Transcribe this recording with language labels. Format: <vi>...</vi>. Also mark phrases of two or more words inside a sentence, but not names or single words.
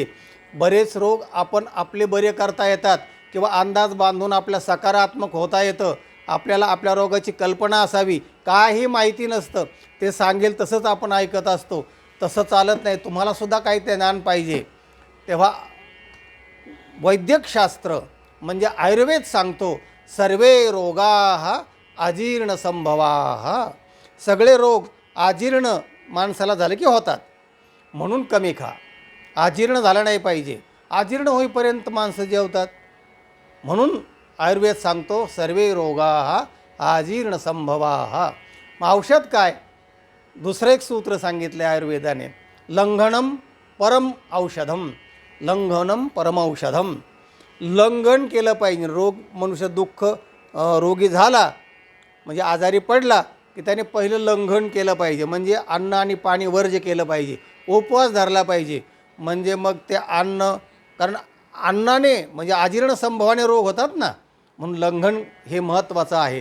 <mr>बरेच रोग आपण आपले बरे करता येतात किंवा अंदाज बांधून आपल्या सकारात्मक होता येतं. आपल्याला आपल्या रोगाची कल्पना असावी. काही माहिती नसतं, ते सांगेल तसंच आपण ऐकत असतो. तसं चालत नाही, तुम्हालासुद्धा काही ते ज्ञान पाहिजे. तेव्हा वैद्यकशास्त्र म्हणजे आयुर्वेद सांगतो,</mr> <sa>सर्वे रोगाः अजीर्ण संभवाः.</sa> <mr>सगळे रोग अजीर्ण माणसाला झाले की होतात, म्हणून कमी खा. अजीर्ण झालं नाही पाहिजे, अजीर्ण होईपर्यंत माणसं जेवतात. म्हणून आयुर्वेद सांगतो</mr> <sa>सर्वे रोगाः अजीर्ण संभवाः.</sa> <mr>मग औषध काय, दुसरं एक सूत्र सांगितलं आयुर्वेदाने,</mr> <sa>लंघनम परम औषधम. लंघनम परम औषधम,</sa> <mr>लंघन केलं पाहिजे. मनुष्य रोगी झाला म्हणजे आजारी पडला की त्याने पहिलं लंघन केलं पाहिजे, म्हणजे अन्न आणि पाणी वर्ज्य केलं पाहिजे, उपवास धरला पाहिजे. म्हणजे मग ते कारण अन्नाने म्हणजे अजीर्ण संभवाने रोग होतात ना, म्हणून लंघन हे महत्त्वाचं आहे.</mr>